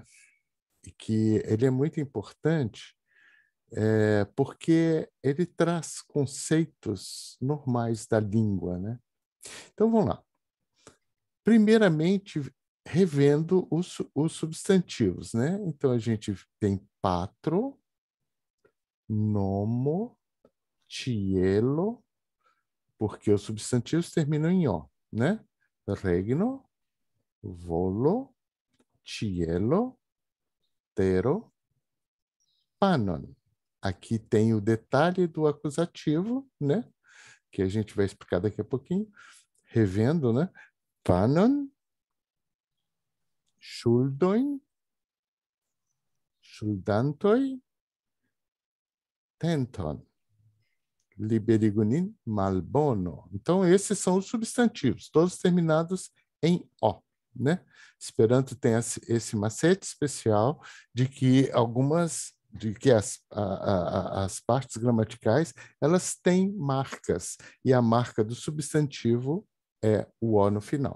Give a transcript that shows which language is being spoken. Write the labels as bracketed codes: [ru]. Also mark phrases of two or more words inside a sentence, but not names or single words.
[pt] E que ele é muito importante porque ele traz conceitos normais da língua, né? Então, vamos lá. Primeiramente, revendo os substantivos, né? Então, a gente tem [eo] patro, nomo, cielo, [pt] porque os substantivos terminam em O, né? [eo] Regno, volo, cielo, tero, panon. [pt] Aqui tem o detalhe do acusativo, né? Que a gente vai explicar daqui a pouquinho. Revendo, né? [eo] Panon, schuldoin, schuldantoi, tenton, liberigunin, malbono. [pt] Então, esses são os substantivos, todos terminados em O, né? Esperanto tem esse macete especial de que as partes gramaticais, elas têm marcas, e a marca do substantivo é o O no final.